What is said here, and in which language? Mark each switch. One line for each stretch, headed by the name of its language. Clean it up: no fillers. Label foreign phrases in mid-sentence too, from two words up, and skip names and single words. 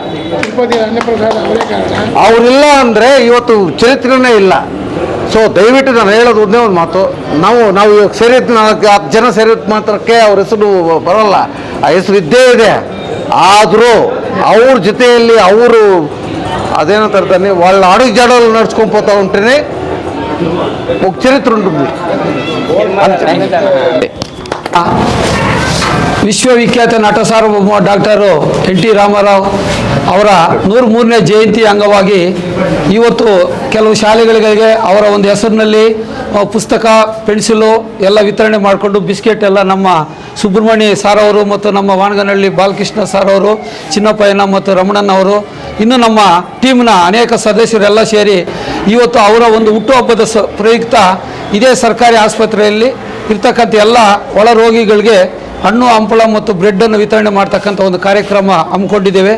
Kannada: ಅವರಿಲ್ಲ ಅಂದರೆ ಇವತ್ತು ಚರಿತ್ರೆನೇ ಇಲ್ಲ. ಸೊ ದಯವಿಟ್ಟು ನಾನು ಹೇಳೋದು ಒಂದೇ ಒಂದು ಮಾತು, ನಾವು ಇವಾಗ ಸೇರಿದ್ದು 4-10 ಜನ ಸೇರಿದ ಮಾತ್ರಕ್ಕೆ ಅವ್ರ ಹೆಸರು ಬರೋಲ್ಲ, ಆ ಹೆಸರು ಇದ್ದೇ ಇದೆ. ಆದರೂ ಅವ್ರ ಜೊತೆಯಲ್ಲಿ ಅವರು ಅದೇನೋ ತರ್ತಾನೆ
Telugu: వాళ్ళ అడుగు జాడలు నడుచుకొని పోతూ ఉంటేనే ఒక చరిత్ర ఉంటుంది.
Kannada: ವಿಶ್ವವಿಖ್ಯಾತ ನಟ ಸಾರ್ವಭೌಮ ಡಾಕ್ಟರು NT ರಾಮಾರಾವ್ ಅವರ 103ನೇ ಜಯಂತಿ ಅಂಗವಾಗಿ ಇವತ್ತು ಕೆಲವು ಶಾಲೆಗಳಿಗೆ ಅವರ ಒಂದು ಹೆಸರಿನಲ್ಲಿ ಪುಸ್ತಕ, ಪೆನ್ಸಿಲು ಎಲ್ಲ ವಿತರಣೆ ಮಾಡಿಕೊಂಡು ಬಿಸ್ಕೆಟ್ ಎಲ್ಲ ನಮ್ಮ ಸುಬ್ರಹ್ಮಣ್ಯ ಸಾರ್ ಅವರು ಮತ್ತು ನಮ್ಮ ವಾಣಗನಹಳ್ಳಿ ಬಾಲಕೃಷ್ಣ ಸಾರ್ ಅವರು, ಚಿನ್ನಪ್ಪಯ್ಯನ ಮತ್ತು ರಮಣನವರು, ಇನ್ನು ನಮ್ಮ ಟೀಮ್ನ ಅನೇಕ ಸದಸ್ಯರೆಲ್ಲ ಸೇರಿ ಇವತ್ತು ಅವರ ಒಂದು ಹುಟ್ಟುಹಬ್ಬದ ಪ್ರಯುಕ್ತ ಇದೇ ಸರ್ಕಾರಿ ಆಸ್ಪತ್ರೆಯಲ್ಲಿ ಇರ್ತಕ್ಕಂಥ ಎಲ್ಲ ಒಳ ರೋಗಿಗಳಿಗೆ ಹಣ್ಣು ಹಂಪಳ ಮತ್ತು ಬ್ರೆಡ್ಡನ್ನು ವಿತರಣೆ ಮಾಡ್ತಕ್ಕಂಥ ಒಂದು ಕಾರ್ಯಕ್ರಮ ಹಮ್ಮಿಕೊಂಡಿದ್ದೇವೆ.